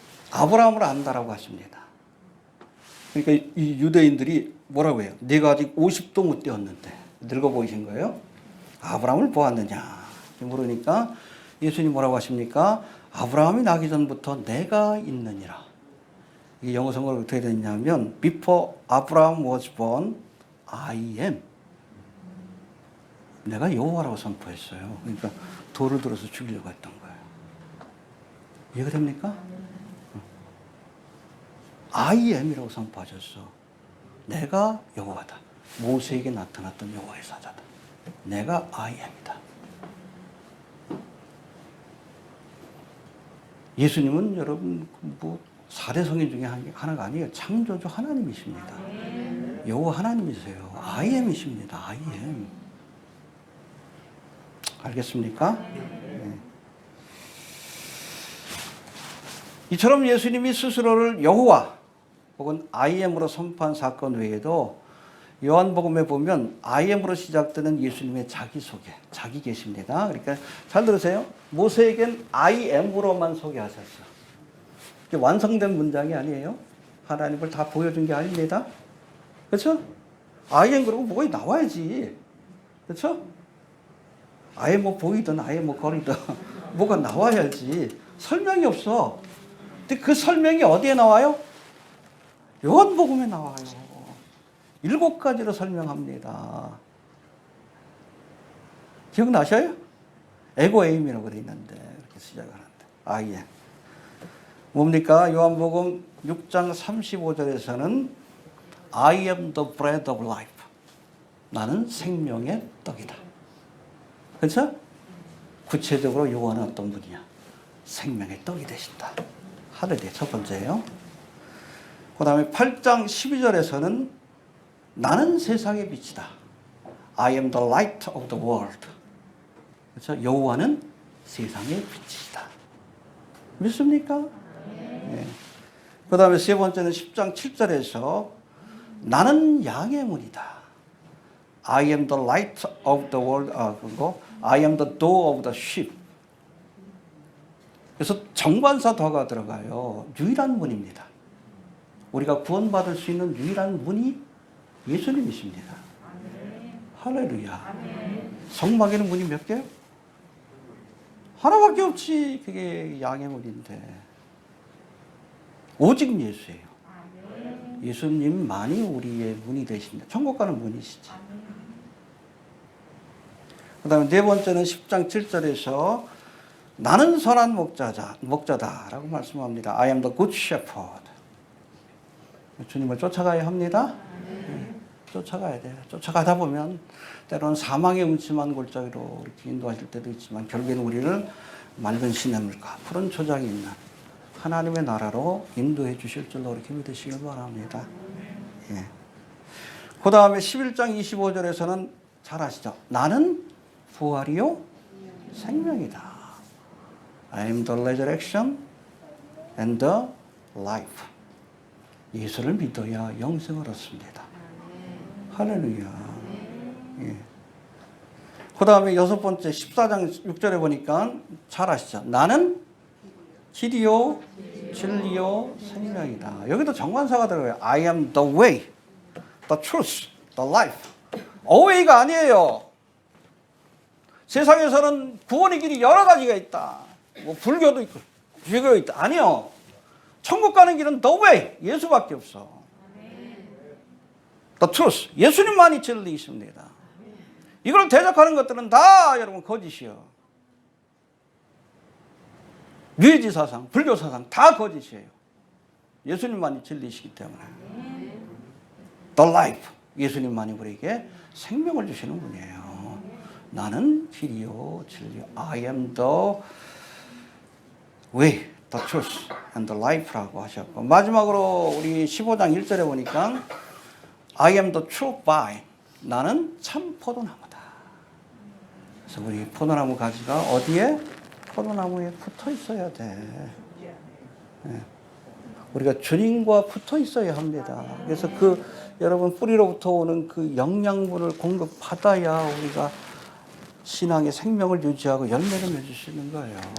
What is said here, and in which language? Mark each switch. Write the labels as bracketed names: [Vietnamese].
[Korean] 아브라함을 안다라고 하십니다. 그러니까 이 유대인들이 뭐라고 해요? 내가 아직 50도 못 되었는데 늙어 보이신 거예요? 아브라함을 보았느냐? 물으니까 예수님 뭐라고 하십니까? 아브라함이 나기 전부터 내가 있느니라. 이게 영어 성어로 어떻게 되냐면 [English] Before Abraham was born, I am. [Korean] 내가 여호와라고 선포했어요. 그러니까 돌을 들어서 죽이려고 했던 거예요. 이해가 됩니까? [English] I am [Korean] 이라고 선포하셨어. 내가 여호와다. 모세에게 나타났던 여호와의 사자다. 내가 [English] I am [Korean] 이다. 예수님은 여러분 뭐 4대 성인 중에 하나가 아니에요. 창조주 하나님이십니다. 여호와 하나님이세요. [English] I am [Korean] 이십니다. I am. 알겠습니까? 네. 이처럼 예수님이 스스로를 여호와 혹은 IM으로 선포한 사건 외에도 요한복음에 보면 IM으로 시작되는 예수님의 자기소개, 자기 계십니다. 그러니까 잘 들으세요. 모세에겐 IM으로만 소개하셨어요. 이게 완성된 문장이 아니에요. 하나님을 다 보여준 게 아닙니다. 그렇죠? IM 그러고 뭐가 나와야지. 그렇죠? 아예 뭐 보이든 아예 뭐 거리든 뭐가 나와야지. 설명이 없어. 근데 그 설명이 어디에 나와요? 요한복음에 나와요. 7가지로 설명합니다. 기억나셔요? 에고에임이라고 되어 있는데 이렇게 시작을 하는데 예. 뭡니까? 요한복음 6장 35절에서는 [English] I am the bread of life. [Korean] 나는 생명의 떡이다. 그렇죠? 구체적으로 요한은 어떤 분이야? 생명의 떡이 되신다. 할렐루야. 첫 번째예요. 그 다음에 8장 12절에서는 나는 세상의 빛이다. [English] I am the light of the world. [Korean] 그렇죠? 여호와는 세상의 빛이시다. 믿습니까? 네. 그 다음에 세 번째는 10장 7절에서 나는 양의 문이다. [English] I am the light of the world. [Korean] 그리고 [English] I am the door of the sheep. [Korean] 그래서 정관사 더가 들어가요. 유일한 문입니다. 우리가 구원받을 수 있는 유일한 문이 예수님이십니다. 할렐루야. 성막에는 문이 몇 개요? 하나밖에 없지. 그게 양의 문인데. 오직 예수예요. 예수님만이 우리의 문이 되십니다. 천국 가는 문이시지. 그 다음에 네 번째는 10장 7절에서 나는 선한 목자다라고 말씀합니다. [English] I am the good shepherd. [Korean] 주님을 쫓아가야 합니다. 쫓아가야 돼요. 쫓아가다 보면 때로는 사망의 음침한 골짜기로 이렇게 인도하실 때도 있지만 결국에는 우리를 맑은 시냇물과 푸른 초장이 있는 하나님의 나라로 인도해 주실 줄로 이렇게 믿으시길 바랍니다. 예. 그 다음에 11장 25절에서는 잘 아시죠? 나는 부활이요 생명이다. [English] I am the resurrection and the life. [Korean] 예수를 믿어야 영생을 얻습니다. 할렐루야. 예. 그 다음에 여섯 번째 14장 6절에 보니까 잘 아시죠? 나는 길이요 진리요 생명이다. 여기도 정관사가 들어가요. [English] I am the way, the truth, the life. [Korean] away가 아니에요. 세상에서는 구원의 길이 여러 가지가 있다. 뭐 불교도 있고 유교도 있다. 아니요. 천국 가는 길은 [English] the way, [Korean] 예수밖에 없어. [English] The truth, [Korean] 예수님만이 진리이십니다. 이걸 대적하는 것들은 다 여러분 거짓이요. 유해지 사상, 불교 사상 다 거짓이에요. 예수님만이 진리이시기 때문에. [English] The life, [Korean] 예수님만이 우리에게 생명을 주시는 분이에요. 나는 길이요 진리요. [English] I am the way, the truth and the life라고 [Korean] 하셨고, 마지막으로 우리 15장 1절에 보니까 [English] I am the true vine. [Korean] 나는 참 포도나무다. 그래서 우리 포도나무 가지가 어디에? 포도나무에 붙어 있어야 돼. 네. 우리가 주님과 붙어 있어야 합니다. 그래서 그 여러분 뿌리로부터 오는 그 영양분을 공급받아야 우리가 신앙의 생명을 유지하고 열매를 맺을 수 있는 거예요.